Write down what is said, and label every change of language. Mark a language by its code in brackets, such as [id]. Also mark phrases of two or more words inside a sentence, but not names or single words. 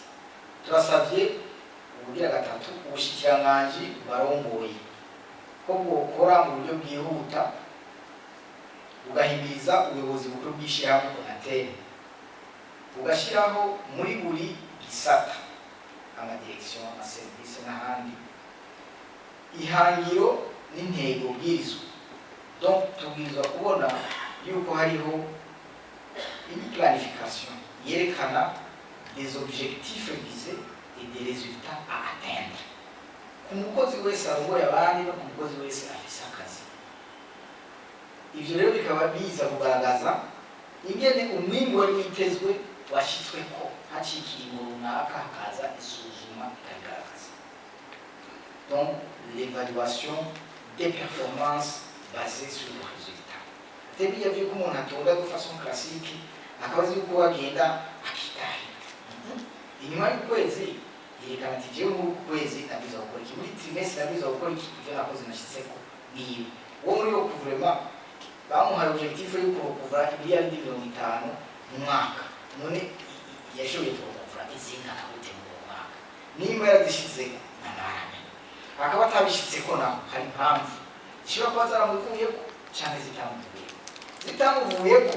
[rn] Turasavye ubugira gatatu ubushikiranganji barongoye ko bwokora mu buryo bwihuta ugahimiriza ubuyobozi bukuru bw'ishirahamwe ONATEL, ugashiraho muri buri gisata amadirection, amaserivisi n'ahandi ihangiro n'intego bwirizwa. Donc tubwirizwa kubona yuko hariho [fr] une planification [rn] yerekana [fr] des objectifs visés et des résultats à atteindre [rn] ku mukozi wese arongoye abandi no ku mukozi wese afise akazi. Ivyo rero bikaba biza kugaragaza ingene umwimbu wari witezwe washitsweko hacikiye mu runaka hakaza isuzuma ikagaragaza. [fr] Donc l'évaluation des performances basées sur le résultat. [rn] Tebiya vyuko umuntu atonda [fr] de façon classique [rn] akabazi yuko wagenda akitahira inyuma y'ukwezi yerekana ati jewe mu kwezi nabiza gukora iki, muri trimestre nabiza gukora iki, ivyo nakoze nashitseko nibi. Uwo muri yo kuvrema bamuhaye objectif yo kuvura miliyari 50 mu mwaka, none yashoboye kuvura izinga gute mu mwaka, nimba yarazishitseko nanarame akaba atabishitseko naho hari impamvu ishobora kuba zaramuvuyeko canke zitamuvuyeko.